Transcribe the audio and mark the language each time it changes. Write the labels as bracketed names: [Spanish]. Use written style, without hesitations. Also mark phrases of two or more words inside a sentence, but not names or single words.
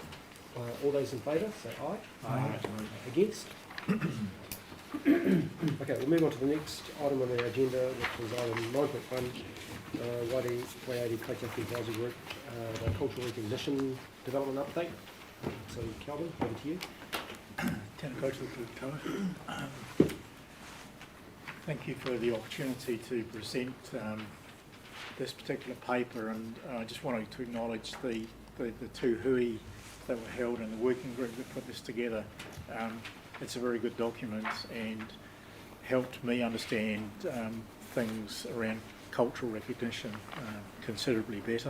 [English] All those in favour, say aye. Aye. Against? Okay, we'll move on to the next item on our agenda, which is item 9.1, Waiāri Kaitiaki Advisory Group, the Cultural Recognition Development Update. So Calvin, over to you. [Māori] Tēnā koutou katoa. [English] Thank you for the opportunity to present this particular paper, and I just wanted to acknowledge the two hui that were held in the working group that put this together. It's a very good document and helped me understand things around cultural recognition considerably better.